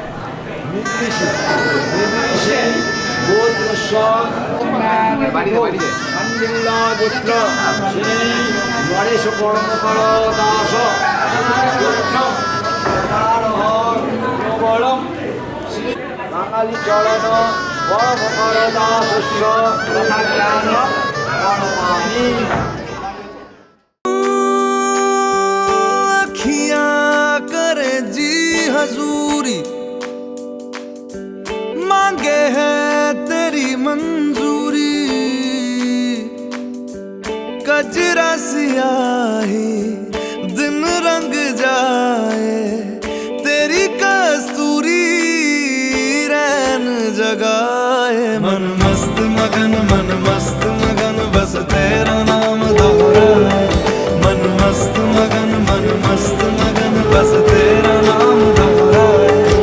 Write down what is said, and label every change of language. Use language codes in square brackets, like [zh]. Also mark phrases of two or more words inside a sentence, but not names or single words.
[sa] নির্দেশে গোত্রস্য শান্ডিল্লা গোত্র শ্রী গণেশ কর্মকর দাস প্রবলম শ্রী বাঙালি চরণ কর্মকর দাসস্য তথা জ্ঞান কর্মাণি [hi] अखियां करे जी हजूरी मांगे है तेरी मंजूरी कजरा सियाही दिन रंग जाए तेरी कस्तूरी रैन जगाए मन मस्त मगन बस तेरा नाम दोहराए मन मस्त मगन बस तेरा नाम दोहराए